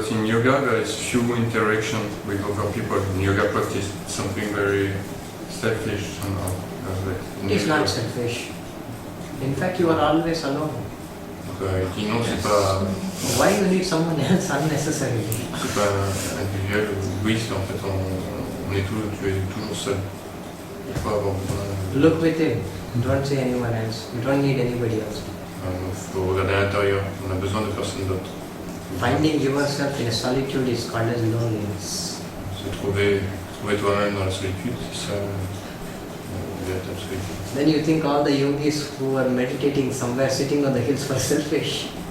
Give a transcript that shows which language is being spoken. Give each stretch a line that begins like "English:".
English: that in yoga there is few interaction with other people. In yoga practice, it's something very selfish somehow. It is not selfish. In fact, you are always alone.
French: Donc il dit non, c'est pas
English: Why you need someone else unnecessarily?
French: individuel ou égoïste. En fait, tu es toujours seul. Il faut avoir besoin.
English: Look within. Don't say anyone else. You don't need anybody else.
French: Il faut regarder à l'intérieur. On a besoin de personne d'autre.
English: Finding yourself in a solitude is called as loneliness.
French: Se trouver toi-même dans la solitude, c'est ça la véritable solitude.
English: Then you think all the yogis who are meditating somewhere sitting on the hills were selfish.